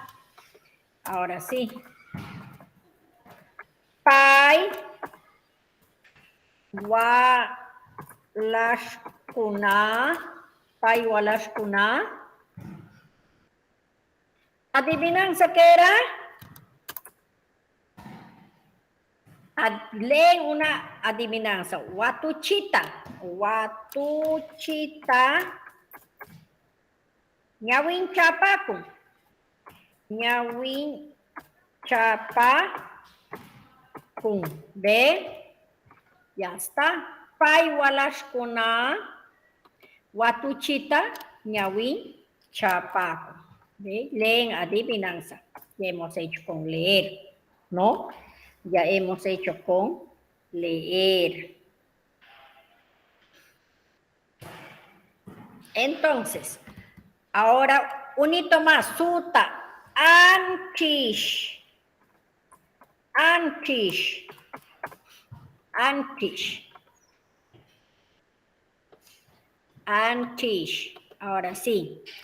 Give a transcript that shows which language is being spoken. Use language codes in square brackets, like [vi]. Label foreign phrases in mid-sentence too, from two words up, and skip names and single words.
[es] Ahora sí. [qu] Pai, walashkuna. [es] Adivinanza, ¿qué era? Leen una adivinanza. [qu] Watuchita. Ñawin chapaku. Ñawin chapakun. [es] ¿Ve? Ya está. [qu] Pai walashkuna. Watuchita. Ñawin chapaku. ¿Ve? [es] Leen adivinanza. Ya hemos hecho con leer, ¿no? Ya hemos hecho con leer. Entonces, ahora un hito más. Suta. Antes. Ahora sí.